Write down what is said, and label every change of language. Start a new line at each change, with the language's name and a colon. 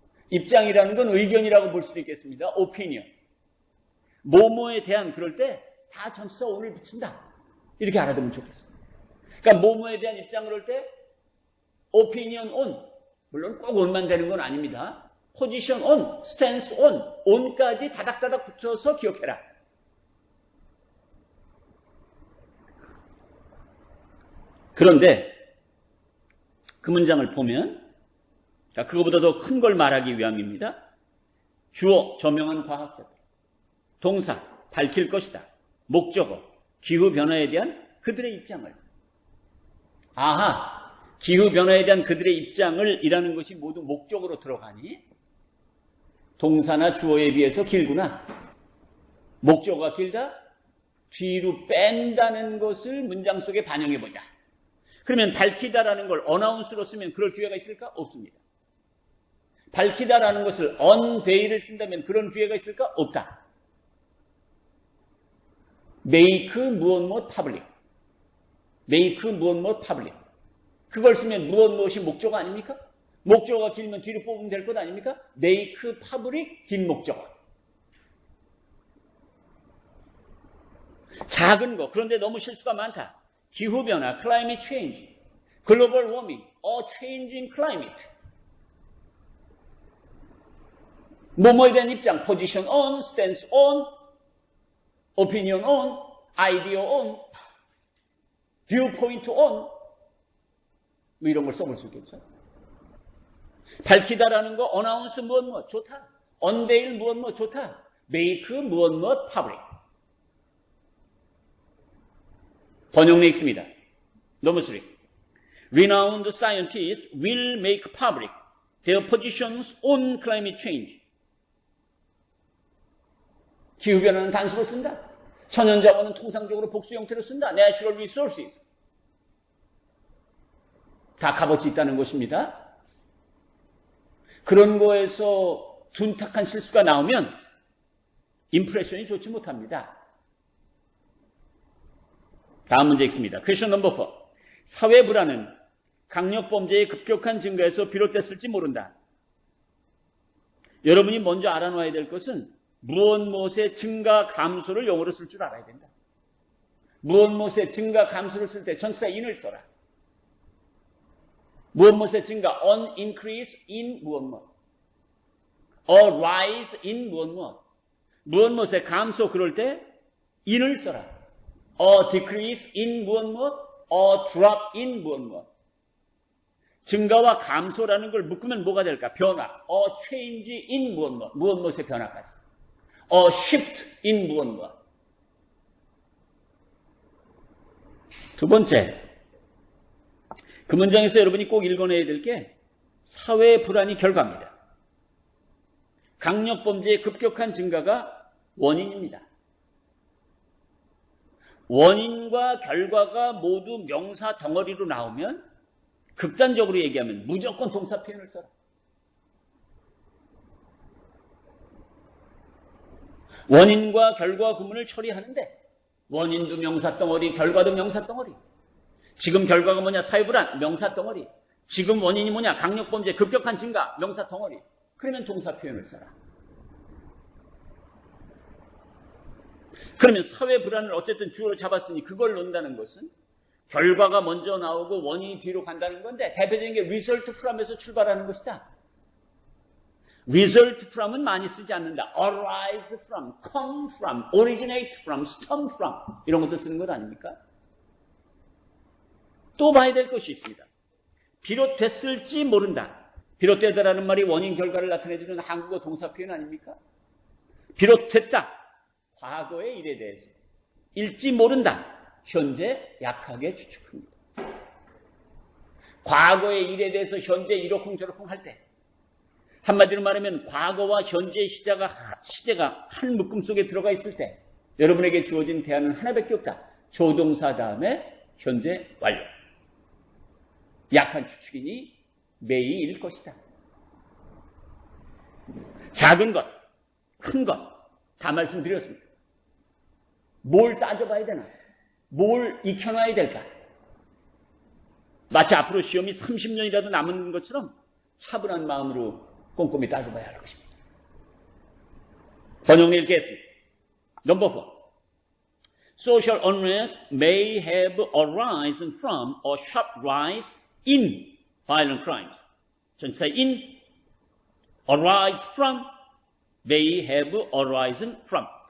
Korean: 입장이라는 건 의견이라고 볼 수도 있겠습니다. 오피니언. 뭐뭐에 대한 그럴 때 다 전치사 on을 붙인다. 이렇게 알아두면 좋겠어요. 그러니까 뭐뭐에 대한 입장 그럴 때
English: opinion on,
Korean: 물론 꼭 on만 되는 건 아닙니다.
English: position on, stance on,
Korean: on까지 다닥다닥 붙여서 기억해라. 그런데 그 문장을 보면 그거보다 더 큰 걸 말하기 위함입니다. 주어, 저명한 과학자들. 동사, 밝힐 것이다. 목적어, 기후변화에 대한 그들의 입장을. 아하, 기후변화에 대한 그들의 입장을 이라는 것이 모두 목적으로 들어가니 동사나 주어에 비해서 길구나. 목적어가 길다? 뒤로 뺀다는 것을 문장 속에 반영해보자. 그러면 밝히다라는 걸 어나운스로 쓰면 그럴 기회가 있을까? 없습니다. 밝히다라는 것을 unveil을 쓴다면 그런 기회가 있을까? 없다.
English: make 무엇 public. make 무엇 public.
Korean: 그걸 쓰면 무엇이 목적어 아닙니까? 목적어가 길면 뒤로 뽑으면 될 것 아닙니까? make public 긴 목적어. 작은 거. 그런데 너무 실수가 많다.
English: 기후변화, climate change, global warming, or change in climate.
Korean: 뭐뭐에 대한 입장,
English: position on, stance on, opinion on, idea on, viewpoint on,
Korean: 뭐 이런 걸 써볼 수 있겠죠. 밝히다라는 거, announce 무엇 좋다. unveil 무엇 좋다.
English: make 무엇 public.
Korean: 번역에 있습니다. 넘버 3.
English: Renowned scientists will make public their positions on climate change.
Korean: 기후변화는 단수로 쓴다. 천연자원은 통상적으로 복수 형태로 쓴다.
English: Natural resources.
Korean: 다 값어치 있다는 것입니다. 그런 거에서 둔탁한 실수가 나오면 임프레션이 좋지 못합니다. 다음 문제 있습니다. 퀘스천 넘버 4. 사회 불안은 강력범죄의 급격한 증가에서 비롯됐을지 모른다. 여러분이 먼저 알아놔야 될 것은 무엇의 증가 감소를 영어로 쓸 줄 알아야 된다. 무엇의 증가 감소를 쓸 때 전치사 in을 써라. 무엇의 증가
English: on increase in
Korean: 무엇
English: or rise in
Korean: 무엇의 감소 그럴 때 in을 써라.
English: or decrease in
Korean: 무엇
English: or drop in
Korean: 무엇 증가와 감소라는 걸 묶으면 뭐가 될까? 변화.
English: or change in
Korean: 무엇의 변화까지.
English: or shift in 무엇.
Korean: 두 번째, 그 문장에서 여러분이 꼭 읽어내야 될 게 사회 불안이 결과입니다. 강력범죄의 급격한 증가가 원인입니다. 원인과 결과가 모두 명사 덩어리로 나오면 극단적으로 얘기하면 무조건 동사 표현을 써라. 원인과 결과 구문을 처리하는데 원인도 명사 덩어리, 결과도 명사 덩어리. 지금 결과가 뭐냐? 사회불안, 명사 덩어리. 지금 원인이 뭐냐? 강력범죄, 급격한 증가, 명사 덩어리. 그러면 동사 표현을 써라. 그러면 사회불안을 어쨌든 주어로 잡았으니 그걸 논다는 것은 결과가 먼저 나오고 원인이 뒤로 간다는 건데 대표적인 게 result from에서 출발하는 것이다. result from은 많이 쓰지 않는다.
English: arise from, come from, originate from, stem from
Korean: 이런 것도 쓰는 것 아닙니까? 또 봐야 될 것이 있습니다. 비롯됐을지 모른다. 비롯되다라는 말이 원인 결과를 나타내주는 한국어 동사 표현 아닙니까? 비롯됐다. 과거의 일에 대해서. 일지 모른다. 현재 약하게 추측합니다. 과거의 일에 대해서 현재 이러쿵저러쿵 할 때 한마디로 말하면 과거와 현재의 시제가 한 묶음 속에 들어가 있을 때 여러분에게 주어진 대안은 하나밖에 없다. 조동사 다음에 현재 완료. 약한 추측이니 매일 것이다. 작은 것, 큰 것 다 말씀드렸습니다. 뭘 따져봐야 되나? 뭘 익혀놔야 될까? 마치 앞으로 시험이 30년이라도 남은 것처럼 차분한 마음으로 꼼꼼히 따져봐야 할 것입니다. 번역을 읽겠습니다. Number 4.
English: Social unrest may have arisen from or sharp rise in violent crimes. 전치사 in, arise from, may have arisen from.